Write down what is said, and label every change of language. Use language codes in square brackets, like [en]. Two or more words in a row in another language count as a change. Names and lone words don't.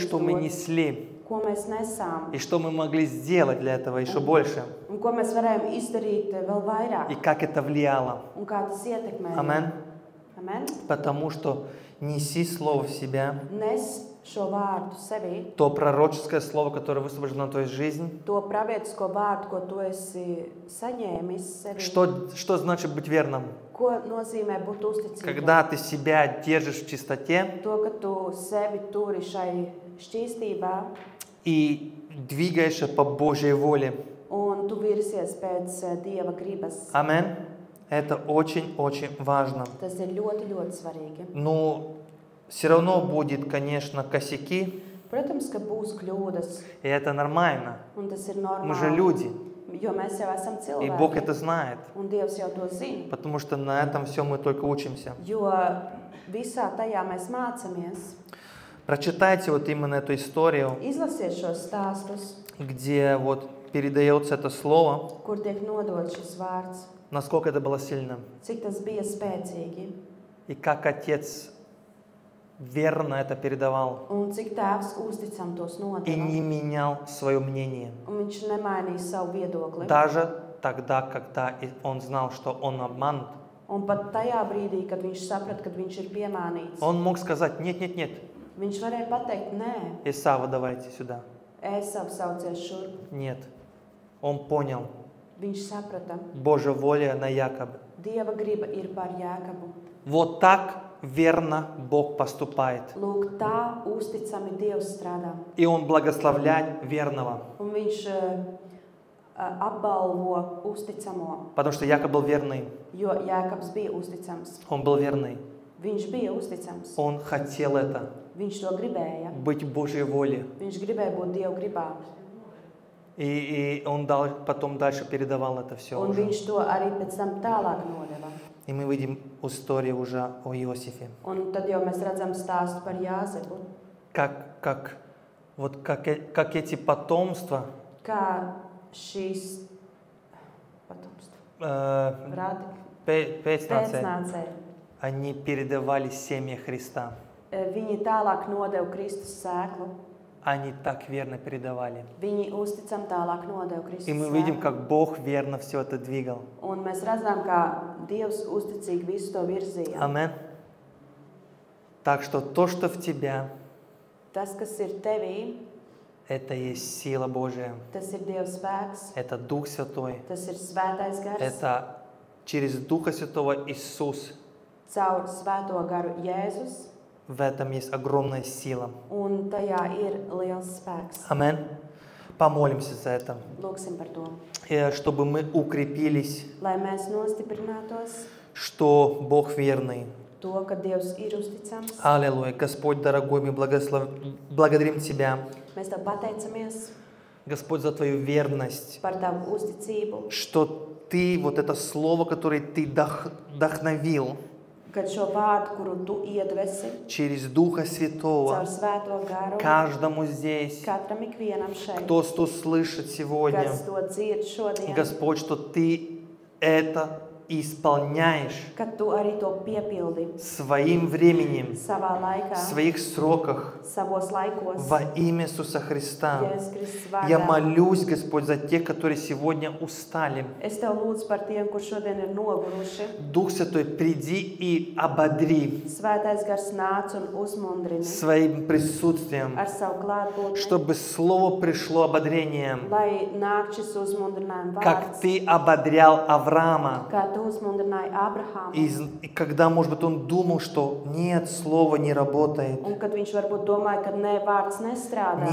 [ru] что мы [lv] dots, [ru] несли, [lv] ko mēs nesām, [ru] и что мы могли сделать для этого еще больше, [lv] un ko mēs varējām izdarīt vēl vairāk, [ru] и как это влияло. [lv] un kā tas ietekmē. [ru] Амен. [lv] Amen. [ru] Потому что неси слово в себя, [lv] Nes šo vārdu sevī, [ru] то пророческое слово, которое высвобождено на твою жизнь. [lv] to pravietisko vārdu, ko tu esi saņēmis sevī. [ru] Что значит быть верным? [lv] Ko nozīmē būt uzticīgam? [ru] Когда ты себя держишь в чистоте [lv] To, ka tu sevi turi šai šķīstībā [ru] и двигаешься по Божьей воле. [lv] un tu virsies pēc Dieva gribas. [ru] Амен. Это очень-очень важно. [lv] Tas ir ļoti, ļoti svarīgi. [ru] Но все равно будет, конечно, косяки, [lv] Protams, ka būs kļūdas, [ru] и это нормально. [lv] un tas ir [ru] Мы же [lv] normāli, [ru] люди, [lv] jo mēs jau esam [ru] и Бог [lv] cilvēki, [ru] это знает, [lv] un Dievs jau to zina, [ru] потому что на этом все мы только учимся. [lv] jo visā tajā mēs mācamies. [ru] Прочитайте вот именно эту историю, [lv] Izlasiet šos stāstus, [ru] где вот передается это слово, [lv] kur tiek nodots šis vārds, [ru] насколько это было сильно, [lv] cik tas bija spēcīgi, [ru] и как Отец верно это передавал, [lv] un cik tēvs uzticam tos [ru] и не [lv] nodeva, [ru] менял свое мнение. [lv] un viņš nemainīja savu viedokli. [ru] Даже тогда, когда он знал, что он обманут, [lv] Un pat tajā brīdī, kad viņš saprata, ka viņš ir piemānīts, [ru] он мог сказать: нет, нет, нет, [lv] viņš varēja pateikt, nē, [ru] Исава, давайте сюда. [lv] Ēsavu saucies šurp. [ru] Нет. Он понял, [lv] Viņš saprata, [ru] Божья воля на Якобе. [lv] Dieva griba ir par Jēkabu. [ru] Вот так верно Бог поступает. [lv] Lūk, tā uzticami Dievs strādā. [ru] И Он благословляет верного. [lv] Un viņš apbalvo uzticamo, [ru] Потому что Якоб был верный. [lv] jo Jēkabs bija uzticams. [ru] Он был верный. [lv] Viņš bija uzticams. [ru] Он хотел это. [lv] Viņš to gribēja. [ru] Быть в Божьей воле. [lv] Viņš gribēja būt Dieva gribā. [ru] И он потом дальше передавал это все [lv] Un [ru] уже. [lv] viņš to arī pēc tam tālāk nodeva. [ru] И мы видим историю уже о Иосифе. [lv] Un tad jau mēs redzam stāstu par Jāzepu. [ru] Как эти потомства [lv] Kā šīs rādi pēcnācēji, [ru] они передавали семя Христа. [lv] viņi tālāk nodeva Kristus sēklu. [ru] Они так верно передавали. [lv] Viņi uzticam tālāk nodeva Kristus [ru] И мы видим, [lv] sēklu. [ru] как Бог верно все это двигал. [lv] Un mēs redzam, kā Dievs uzticīgi visu to virzīja. [ru] Амен. Так что то, что в тебя, [lv] Tas, kas ir tevī, [ru] это есть сила Божия. [lv] tas ir Dieva spēks, [ru] Это Дух Святой. [lv] tas ir svētais gars. [ru] Это через Духа Святого Иисус. [lv] Caur svēto garu Jēzus, [ru] В этом есть огромная сила. [lv] un tajā ir liels spēks. [ru] Амен. Помолимся за это. [lv] Lūksim par to. [ru] И чтобы мы укрепились, [lv] Lai mēs nostiprinātos [ru] что Бог верный. [lv] to, ka Dievs ir uzticams. [ru] Аллилуйя. Господь, дорогой, мы благодарим Тебя, [lv] Mēs Tev pateicamies [ru] Господь, за Твою верность, [lv] par Tavu uzticību, [ru] что Ты, вот это слово, которое Ты вдохновил [lv] kad šo vārdu, kuru Tu iedvesi [ru] через Духа [lv] caur [ru] Святого, [lv] svēto garu, [ru] каждому здесь, [lv] katram ikvienam šeit, [ru] кто слышит сегодня, [lv] kas to dzird šodien, [ru] Господь, что Ты это исполняешь [lv] kad Tu arī to piepildi [ru] своим временем, [lv] savā laikā, [ru] в своих сроках, [lv] savos laikos, [ru] во имя Иисуса Христа. [lv] Jēzus Kristus [ru] Я [lv] vārdā. [ru] молюсь, Господь, за тех, которые сегодня устали. [lv] Es Tev lūdzu par tiem, kur šodien ir noguruši. [ru] Дух Святой, приди и ободри [lv] Svētais gars nāc un uzmundrini [ru] своим присутствием, [lv] ar savu klātbūtni, [ru] чтобы Слово пришло ободрением, [lv] lai nāk šis uzmundrinājuma [ru] как [lv] vārds, [ru] Ты ободрял Авраама. [lv] kā Tu uzmundrināji Abrahāmu. [ru] И когда, может быть, он думал, что нет, Слово не работает. [lv] Un kad viņš varbūt domāja, ka nē, vārds nestrādā,